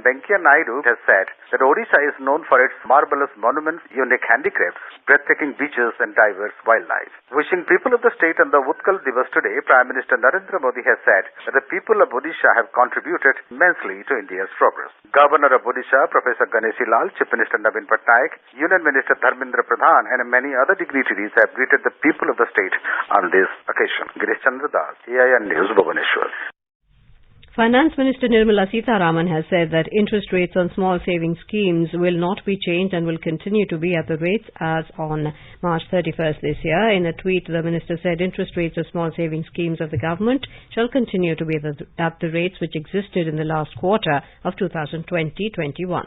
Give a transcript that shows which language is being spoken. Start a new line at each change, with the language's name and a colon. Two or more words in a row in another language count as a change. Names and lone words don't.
English: Venkaiah Naidu has said that Odisha is known for its marvelous monuments, unique handicrafts, breathtaking beaches and diverse wildlife. Wishing people of the state on the Utkal Divas today, Prime Minister Narendra Modi has said that the people of Odisha have contributed immensely to India's progress. Governor of Odisha, Professor Ganeshi Lal, Chief Minister Navin Patnaik, Union Minister Dharmendra Pradhan and many other dignitaries have greeted the people of the state on this occasion. Girish Chandra Das, AIR News, Bhubaneswar. Finance Minister Nirmala Sitharaman has said that interest rates on small savings schemes will not be changed and will continue to be at the rates as on March 31st this year. In a tweet, the minister said interest rates of small savings schemes of the government shall continue to be at the rates which existed in the last quarter of 2020-21.